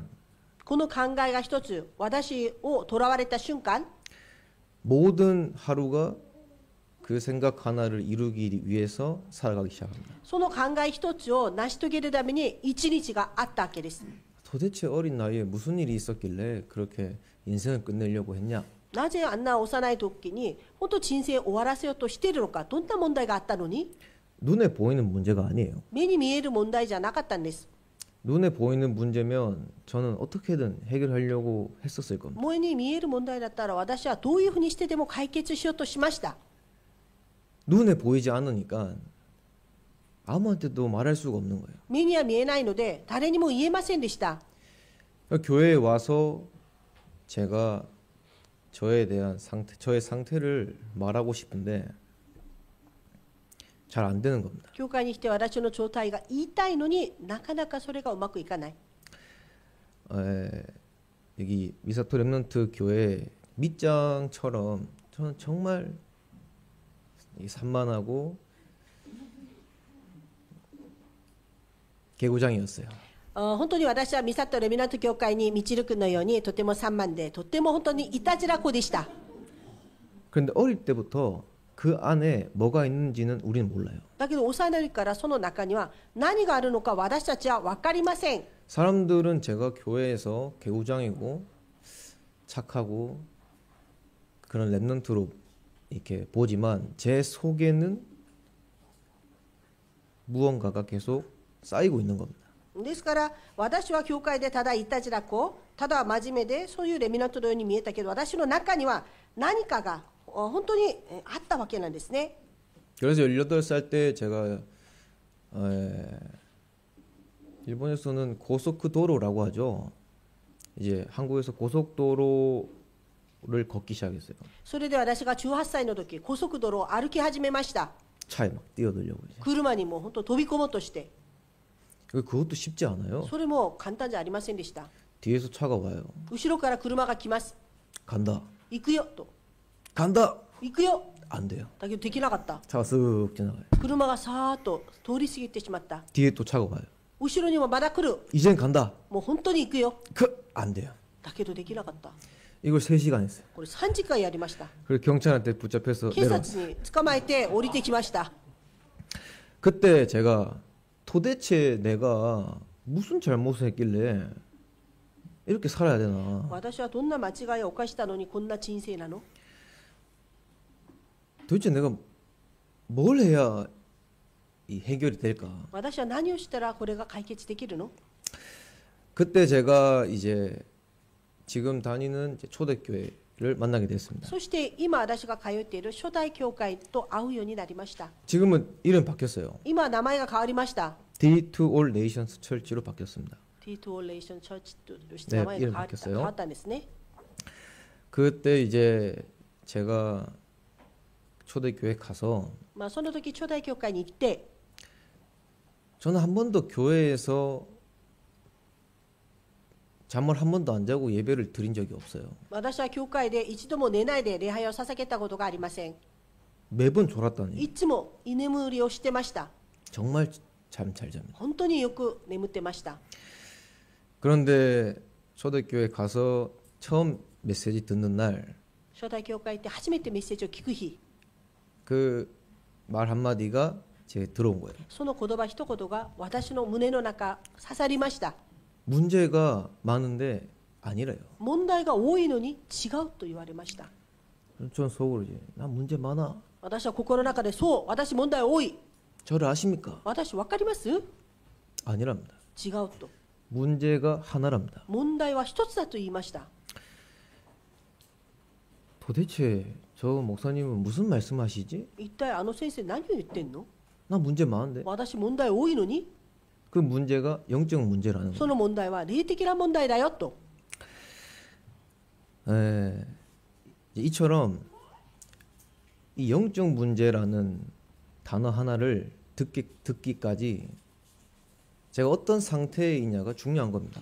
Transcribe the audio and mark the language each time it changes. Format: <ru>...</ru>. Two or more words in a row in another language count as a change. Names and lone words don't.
<ja>この考えが一つ、私をとらわれた瞬間、</ja> <ko>모든 하루가 그 생각 하나를 이루기 위해서 살아가기 시작합니다.</ko> <ja>その考え一つを成し遂げるために一日があったわけです。</ja> <ko>도대체 어린 나이에 무슨 일이 있었길래 그렇게 인생을 끝내려고 했냐?</ko> <ja>なぜあんな幼い時に本当人生を終わらせようとしているのか、どんな問題があったのに、</ja> <ko>눈에 보이는 문제가 아니에요.</ko> <ja>目に見える問題じゃなかったんです。</ja> <ko>눈에 보이는 문제면 저는 어떻게든 해결하려고 했었을 겁니다.</ko> <ja>目に見える問題だったら私はどういうふうにしてでも解決しようとしました。</ja> <ko>눈에 보이지 않으니까 아무한테도 말할 수가 없는 거예요.</ko> <ja>目には見えないので誰にも言えませんでした。</ja> <ko>교회에 와서 제가 저에 대한 상태, 저의 상태를 말하고 싶은데 잘 안 되는 겁니다.</ko> <ja>教会に来て私の状態が言いたいのになかなかそれがうまくいかない。</ja> <ko>여기 미사토 렘넌트 교회 밑장처럼 저는 정말 산만하고 개구장이었어요.</ko> <ja>本当に私はミサトレミナント教会にミチル君のようにとても散漫で、とても本当にいたずら子でした。</ja> <ko>그런데 어릴 때부터 그 안에 뭐가 있는지는 우리는 몰라요.</ko> <ja>だけど幼い時からその中には何があるのか私たちは分かりません。</ja> <ko>사람들은 제가 교회에서 개구장이고 착하고 그런 렘넌트로 이렇게 보지만 제 속에는 무언가가 계속 쌓이고 있는 겁니다.</ko> <ja>ですから私は教会でただいたずら子、ただ真面目でそういうレミナントのように見えたけど、私の中には何かが本当にあったわけなんですね。</ja> <ko>그래서 18살 때 제가 일본에서는 고속도로라고 하죠. 이제 한국에서 고속도로를 걷기 시작했어요.</ko> <ja>それで私が18歳の時、高速道路を歩き始めました。</ja> <ko>차에 막 뛰어들려고 이제.</ko> <ja>車にもう本当飛び込もうとして、</ja> <ko>그것도 쉽지 않아요.</ko> <ja>それも簡単じゃありませんでした。</ja> <ko>뒤에서 차가 와요.</ko> <ja>後ろから車が来ます。</ja> <ko>간다.</ko> <ja>行くよと。</ja> <ko>간다.</ko> <ja>行くよ。</ja> <ko>안 돼요.</ko> <ja>だけどできなかった。</ja> <ko>차가 쓱 지나가요.</ko> <ja>車がさーっと通り過ぎてしまった。</ja> <ko>뒤에 또 차가 와요.</ko> <ja>後ろにもまだ来る。</ja> <ko>이젠 간다.</ko> <ja>もう本当に行くよ。</ja> <ko>안 돼요.</ko> <ja>だけどできなかった。</ja> <ko>이걸 3시간 했어요.</ko> <ja>これ3時間やりました。</ja> <ko>그리고 경찰한테 붙잡혀서</ko> <ja>警</ja> <ko>내려왔어요.</ko> <ja>察に捕まえて降りてきました。</ja> <ko>그때 제가 도대체 내가 무슨 잘못을 했길래 이렇게 살아야 되나.</ko> <ja>私はどんな間違いを犯したのにこんな人生なの？</ja> <ko>도대체 내가 뭘 해야 이 해결이 될까.</ko> <ja>私は何をしたらこれが解決できるの？</ja> <ko>그때 제가 이제 지금 다니는 이제 초대교회를 만나게 됐습니다.</ko> <ja>そして今私が通っている初代教会と会うようになりました。</ja> <ko>지금은 이름 바뀌었어요.</ko> <ja>今名前が変わりました。</ja> <ko>D to All Nations Church로 바뀌었습니다.</ko> <ja>T2 Relation Church としてね名前が変わった、イエル変わったんですね。</ja> <ko>그때 이제 제가 초대교회 가서</ko> <ja>まあその時初代教会に行って、</ja> <ko>저는 한 번도 교회에서 잠을 한 번도 안 자고 예배를 드린 적이 없어요.</ko> <ja>私は教会で一度も寝ないで礼拝を捧げたことがありません。</ja> <ko>매번 졸았다니.</ko> <ja>いつも居眠りをしてました。</ja> <ko>정말 잠 잘 잡니다.</ko> <ja>本当によく眠ってました。</ja> <ko>그런데 초대교회 가서 처음 메시지 듣는 날,</ko> <ja>初代教会行って初めてメッセージを聞く日、</ja> <ko>그 말 한마디가 제 들어온 거예요.</ko> <ja>その言葉一言が私の胸の中刺さりました。</ja> <ko>문제가 많은데 아니래요.</ko> <ja>問題が多いのに違うと言われました。</ja> <ko>전 속으로 이제 나 문제 많아.</ko> <ja>私は心の中で、そう、私問題多い。</ja> <ko>저를 아십니까?</ko> <ja>私分かります？</ja> <ko>아니랍니다.</ko> <ja>違うと。</ja> <ko>문제가 하나랍니다.</ko> <ja>問題は一つだと言いました。</ja> <ko>도대체 저 목사님은 무슨 말씀하시지?</ko> <ja>一体あの先生何を言ってんの？</ja> <ko>나 문제 많은데.</ko> <ja>私問題多いのに、</ja> <ko>그 문제가 영적 문제라는</ko> <ja>そ</ja> <ko>거예요.</ko> <ja>の問題は霊的な問題だよと。</ja> <ko>이처럼 이 영적 문제라는 단어 하나를 듣기까지 제가 어떤 상태에 있냐가 중요한 겁니다.</ko>